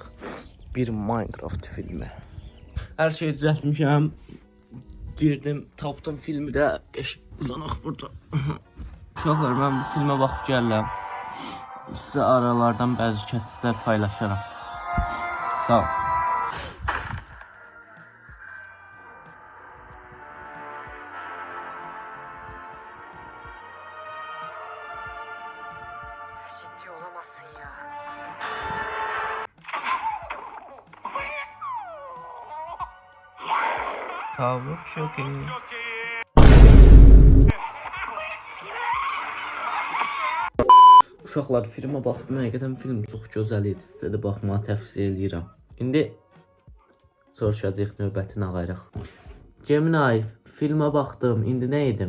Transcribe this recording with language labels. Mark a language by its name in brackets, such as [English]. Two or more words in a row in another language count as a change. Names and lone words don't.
[Azerbaijani] Bir Minecraft filmi. Hər şeyi düzəltmişəm. Girdim, tapdım filmi də. Uzanaq burada. Uşaqlar mən bu filmə baxıb gəlirəm. Sizə aralardan bəzi kəsitlər paylaşaram. Sağ ol. [Turkish] Ciddi olamazsın ya. Tavuk çok iyi. [Azerbaijani] Uşaqlar filmə baxdım, həqiqətən film çox gözəl idi. Sizə də baxmağı tövsiyə edirəm. İndi soruşacağıq növbəti nağayrıq. Gemini, filmə baxdım. İndi nə edim?